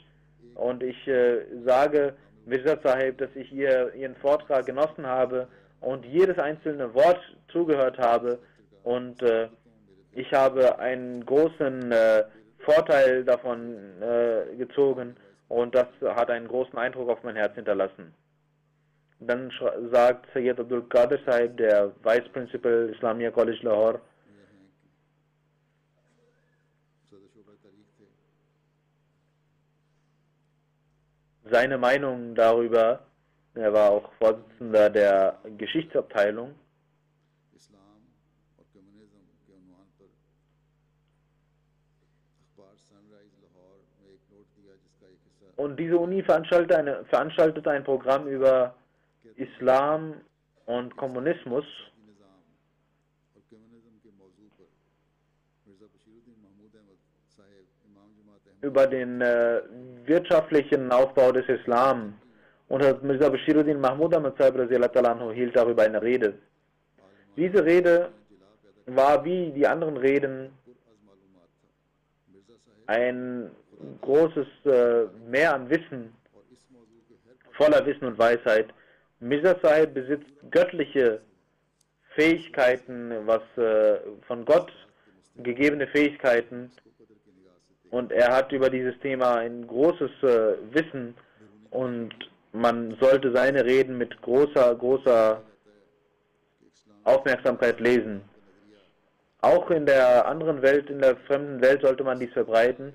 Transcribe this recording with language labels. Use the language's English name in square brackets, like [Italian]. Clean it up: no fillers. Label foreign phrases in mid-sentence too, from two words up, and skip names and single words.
[German] Und ich sage, Mirza Sahib, dass ich Ihren Vortrag genossen habe und jedes einzelne Wort zugehört habe. Und ich habe einen großen Vorteil davon gezogen und das hat einen großen Eindruck auf mein Herz hinterlassen. Dann sagt Sayyid Abdul Qadir Sahib, der Vice Principal Islamia College Lahore, seine Meinung darüber, er war auch Vorsitzender der Geschichtsabteilung, [Urdu] اسلام اور کمیونزم کے عنوان پر اخبار سن رائز لاہور میں ایک نوٹ دیا جس کا ایک حصہ [German] und diese Uni veranstaltete ein Programm über Islam und Kommunismus. [Urdu] نظام اور کمیونزم کے موضوع پر مرزا بشیرالدین محمود احمد صاحب امام جماعت احمد [German] Über den wirtschaftlichen Aufbau des Islam. Und Mirza Bashiruddin Mahmud Ahmad Sahib hielt darüber eine Rede. Diese Rede war wie die anderen Reden [Urdu] پرازمعلومات تھا مرزا صاحب [German] ein großes Meer an Wissen, [Urdu] اور اس موضوع کے ہر [German] voller Wissen und Weisheit. Mirza Sahib besitzt göttliche Fähigkeiten, was von Gott gegebene Fähigkeiten, [Urdu] قدر کی نگاہ سے [German] und er hat über dieses Thema ein großes Wissen und man sollte seine Reden mit großer Aufmerksamkeit lesen. Auch in der anderen Welt, in der fremden Welt sollte man dies verbreiten.